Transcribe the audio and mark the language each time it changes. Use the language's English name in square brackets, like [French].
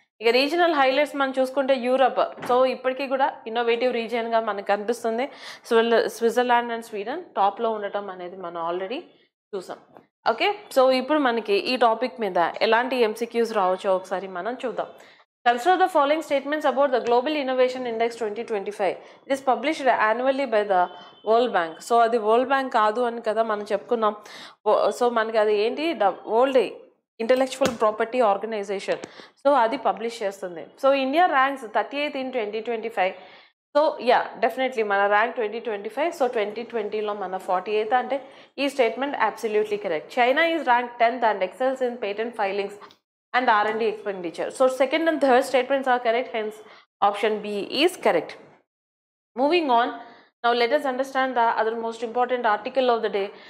[Telugu] ఇక regional highlights మనం చూసుకుంటే యూరప్. సో ఇప్పటికీ కూడా ఇన్నోవేటివ్ రీజియన్గా మనకు కనిపిస్తుంది. స్విట్జర్లాండ్ అండ్ స్వీడన్ టాప్లో ఉండటం అనేది మనం ఆల్రెడీ చూసాం. ఓకే, సో ఇప్పుడు మనకి ఈ టాపిక్ మీద ఎలాంటి MCQs రావచ్చో ఒకసారి మనం చూద్దాం. [English] Consider the following statements about the Global Innovation Index 2025. It is published annually by the World Bank. [Telugu] So అది వరల్డ్ బ్యాంక్ కాదు అని కదా మనం చెప్పుకున్నాం. సో మనకి అది ఏంటి? The world intellectual property organisation. So అది పబ్లిష్ చేస్తుంది. [English] So India ranks 38th in 2025. So definitely మన rank 2025. [Telugu] సో 2020లో మన 48th అంటే ఈ statement absolutely correct. [English] China is rank 10th and excels in patent filings and R&D expenditure. So second and third statements are correct, hence option B is correct. Moving on, Now let us understand the other most important article of the day.